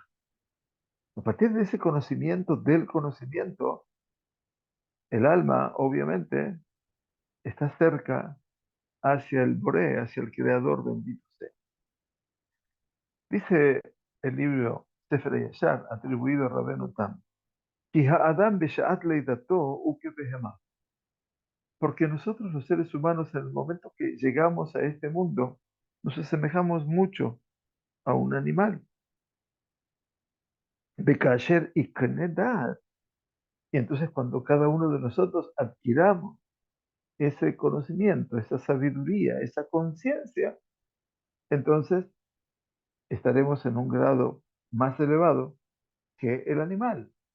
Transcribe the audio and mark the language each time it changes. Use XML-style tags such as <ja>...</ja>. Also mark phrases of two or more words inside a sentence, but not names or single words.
<es>A partir de ese conocimiento del conocimiento, el alma, obviamente, está cerca hacia el Boré, hacia el Creador bendito sea. Dice el libro Sefer Yashar, atribuido a Rabenu Tam,</es> <he>כי האדם בשעת לידתו הוא כבהמה.</he> <es>Porque nosotros los seres humanos en el momento que llegamos a este mundo nos asemejamos mucho a un animal. Bekasher y Knedat. Y entonces cuando cada uno de nosotros adquiramos ese conocimiento, esa sabiduría, esa conciencia, entonces estaremos en un grado más elevado que el animal.</es>